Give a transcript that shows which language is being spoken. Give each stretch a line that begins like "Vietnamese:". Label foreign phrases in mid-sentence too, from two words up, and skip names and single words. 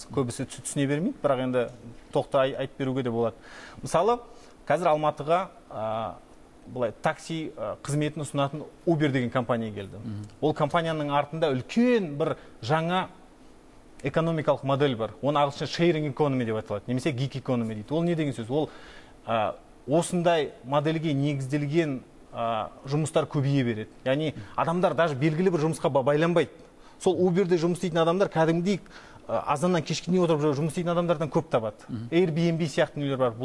Kazakh: Көбісі түсіне бермейді, бірақ енді тоқта айтып беруге де болады. Мысалы, қазір Алматыға бұлай такси қызметін ұсынатын Uber деген компания келді. Ол компанияның артында үлкен бір жаңа экономикалық модель бар. Оны ағылшынша
English: sharing economy
Kazakh: деп аталады, немесе
English: gig economy
Kazakh: дейді. Ол не деген сөз? Ол осындай модельге негізделген жұмыстар көбейе береді. Яғни адамдар даже белгілі бір жұмысқа байланбайды. Сол Uberде жұмыс істейтін адамдар кәдімгідей азаннан кешке дейін отырып жұмыс істейтін адамдардан көп табады. Airbnb сияқты нелер бар.